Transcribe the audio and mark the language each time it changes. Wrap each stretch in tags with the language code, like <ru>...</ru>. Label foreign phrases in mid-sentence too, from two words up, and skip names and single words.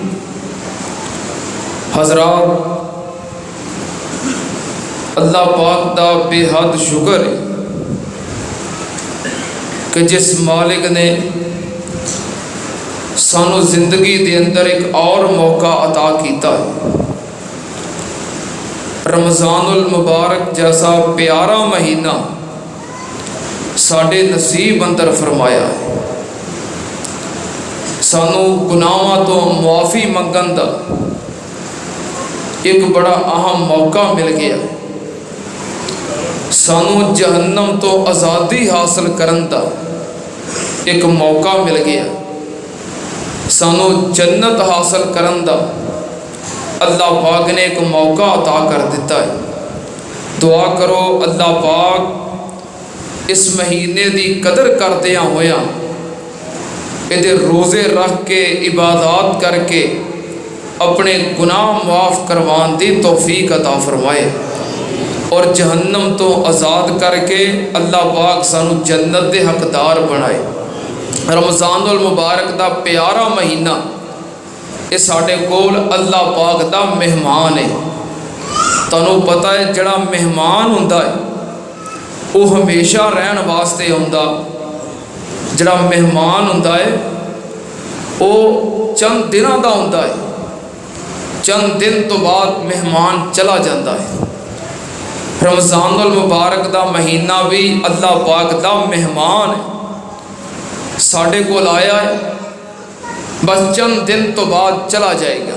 <pa>حضرات اللہ پاک دا بے حد شکر ہے کہ جس مالک نے سانو زندگی دے اندر ایک اور موقع عطا کیتا ہے. رمضان المبارک جیسا پیارا مہینہ ساڈے نصیب اندر فرمایا ہے. سانو گناہاں تو معافی منگن دا ایک بڑا اہم موقع مل گیا. سانو جہنم تو آزادی حاصل کرن دا ایک موقع مل گیا. سانو جنت حاصل کرن دا اللہ پاک نے ایک موقع عطا کر دیتا ہے. دعا کرو اللہ پاک اس مہینے دی قدر کردیاں ہویا یہ روزے رکھ کے عبادات کر کے اپنے گناہ معاف کروان دی توفیق عطا فرمائے اور جہنم تو آزاد کر کے اللہ پاک سانو جنت دے حقدار بنائے. رمضان المبارک دا پیارا مہینہ یہ ساڈے کول اللہ پاک دا مہمان ہے. تانوں پتہ ہے جڑا مہمان ہوندا ہے وہ ہمیشہ رہن واسطے ہوندا. جڑا مہمان ہوندا ہے وہ چند دنوں دا ہوندا ہے, چند دن تو بعد مہمان چلا جاتا ہے. رمضان المبارک دا مہینہ بھی اللہ پاک دا مہمان ہے. ساڈے کول آیا ہے بس چند دن تو بعد چلا جائے گا.</pa>